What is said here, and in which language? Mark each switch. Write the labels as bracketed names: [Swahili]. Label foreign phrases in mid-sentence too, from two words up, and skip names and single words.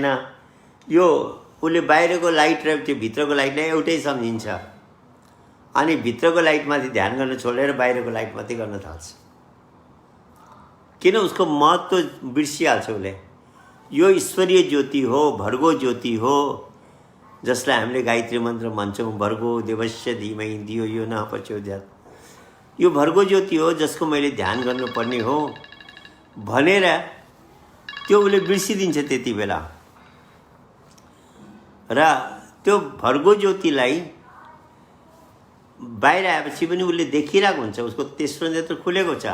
[Nepali] यो उसले बाहिरको लाइट र त्यो भित्रको लाइटलाई एउटै सम्झिन्छ। अनि भित्रको लाइटमाथि ध्यान गर्न छोडेर बाहिरको लाइटमाथि गर्न थाल्छ, किन उसको महत्त्व बिर्सिहाल्छ उसले। यो ईश्वरीय ज्योति हो, भर्गो ज्योति हो, जसलाई हामीले गायत्री मन्त्र भन्छौँ, [Sanskrit] भर्गो देवस्य धीमहि धियो यो न प्रचोदयात्। [Nepali] यो भर्गो ज्योति हो जसको मैले ध्यान गर्नुपर्ने हो भनेर त्यो उसले बिर्सिदिन्छ त्यति बेला। र त्यो भर्गो ज्योतिलाई बाहिर आएपछि पनि उसले देखिरहेको हुन्छ, उसको तेस्रो नेत्र खुलेको छ।